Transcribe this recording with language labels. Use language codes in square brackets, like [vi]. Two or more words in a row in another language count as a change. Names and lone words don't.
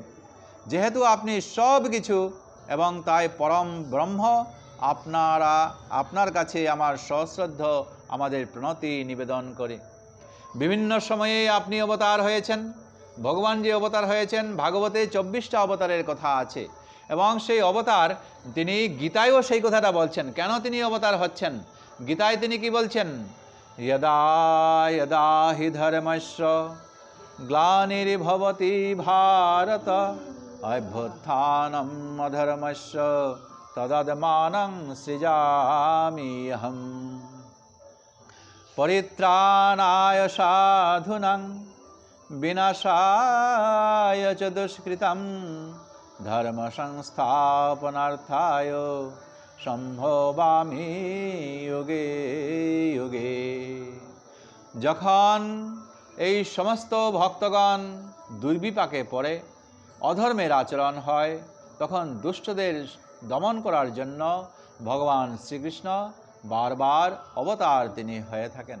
[bn] যেহেতু আপনি সব কিছু এবং তাই পরম ব্রহ্ম, আপনার কাছে আমার সশ্রদ্ধ আমাদের প্রণতি নিবেদন করে। বিভিন্ন সময়ে আপনি অবতার হয়েছেন। ভগবান যে অবতার হয়েছেন, ভাগবতে 24টা অবতারের কথা আছে, এবং সেই অবতার তিনি গীতায়ও সেই কথাটা বলছেন। কেন তিনি অবতার হচ্ছেন? গীতায় তিনি কি বলছেন? [sa] यदा यदा हि धर्मस्य ग्लानिर्भवति भारत अभ्युत्थानम् अधर्मस्य तदात्मानं सृजामि अहम् परित्राणाय साधूनां विनाशाय च दुष्कृतं धर्म संस्थापनार्थाय সম্ভবামি যুগে যুগে। [bn] যখন এই সমস্ত ভক্তগণ দুর্বিপাকে পড়ে, অধর্মের আচরণ হয়, তখন দুষ্টদের দমন করার জন্য ভগবান শ্রীকৃষ্ণ বারবার অবতার তিনি হয়ে থাকেন।